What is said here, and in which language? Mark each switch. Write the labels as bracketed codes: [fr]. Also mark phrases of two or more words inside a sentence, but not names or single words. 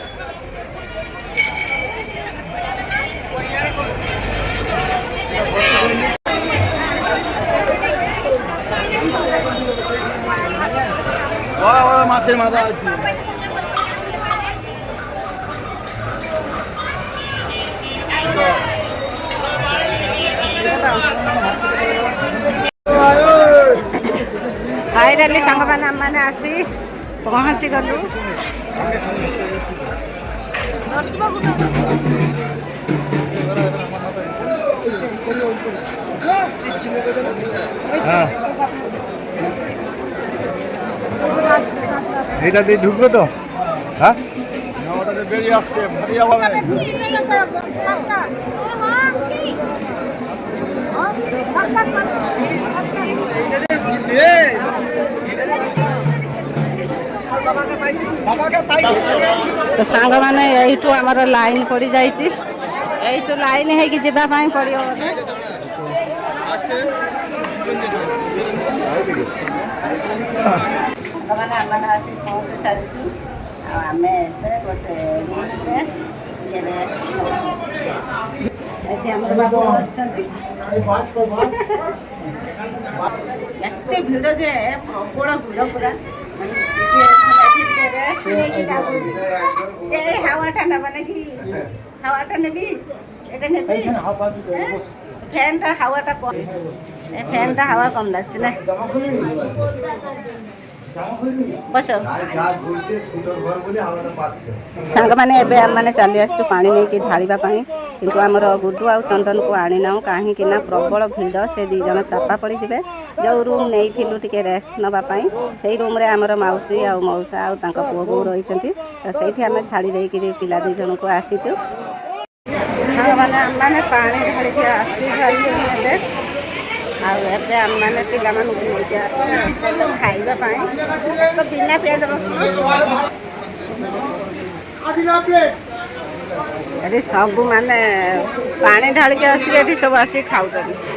[bn] মাছের মাথা আছে [or] ফাইনালি ସାଙ୍ଗମାନେ ଆମମାନେ ଆସି ପହଞ୍ଚି ଗଲୁ [bn] এইটা দিয়ে ঢুকবো তো হ্যাঁ ওটাতে বেরিয়ে আসছে ভারিয়া হবে [or] তো ସାଙ୍ଗମାନେ ଏଇଠୁ ଆମର ଲାଇନ ପଡ଼ି ଯାଇଛି ଏଇଠୁ ଲାଇନ ହେଇକି ଯିବା ପାଇଁ ପଡ଼ିବ ବୋଧେ ସାଙ୍ଗମାନେ ଆମମାନେ ଆସି ପହଞ୍ଚି ସାରିଛୁ ଆଉ ଆମେ ଏବେ ଗୋଟେ ରୁମ୍ରେ ରେଷ୍ଟ ନେଉଛୁ ଏଠି ଆମର ବାବୁ ବସିଛନ୍ତି ଏତେ ଭିଡ଼ ଯେ ପ୍ରବଳ ଭିଡ଼ ପୁରା [bn] হাওয়াটা নেবা নাকি হাওয়াটা নেবি এটা নেবি ফ্যানটা হাওয়াটা কম ফ্যানটা হাওয়া কম লাগছে না [or] বস ସାଙ୍ଗମାନେ ଏବେ ଆମମାନେ ଚାଲି ଆସିଛୁ ପାଣି ନେଇକି ଢାଳିବା ପାଇଁ କିନ୍ତୁ ଆମର ଗୁଡୁ ଆଉ ଚନ୍ଦନକୁ ଆଣିନାହୁଁ କାହିଁକି ନା ପ୍ରବଳ ଭିଡ଼ ସେ ଦୁଇ ଜଣ ଚାପା ପଡ଼ିଯିବେ ଯେଉଁ ରୁମ୍ ନେଇଥିଲୁ ଟିକେ ରେଷ୍ଟ ନେବା ପାଇଁ ସେଇ ରୁମ୍ରେ ଆମର ମାଉସୀ ଆଉ ମଉସା ଆଉ ତାଙ୍କ ପୁଅ ବୋଉ ରହିଛନ୍ତି ତ ସେଇଠି ଆମେ ଛାଡ଼ି ଦେଇକିରି ପିଲା ଦୁଇ ଜଣଙ୍କୁ ଆସିଛୁ ସାଙ୍ଗମାନେ ଆମମାନେ ପାଣି ଢାଳିକି ଆସିସାରିଲୁଣି ଏବେ ଆଉ ଏବେ ଆମମାନେ ପିଲାମାନଙ୍କୁ ନେଇକି ଆସିଛୁ ଖାଇବା ପାଇଁ ତ ବିନା ପିଆଜ ରସୁଣ ଏଠି ସବୁ ମାନେ ପାଣି ଢାଳିକି ଆସିକି ଏଠି ସବୁ ଆସିକି ଖାଉଛନ୍ତି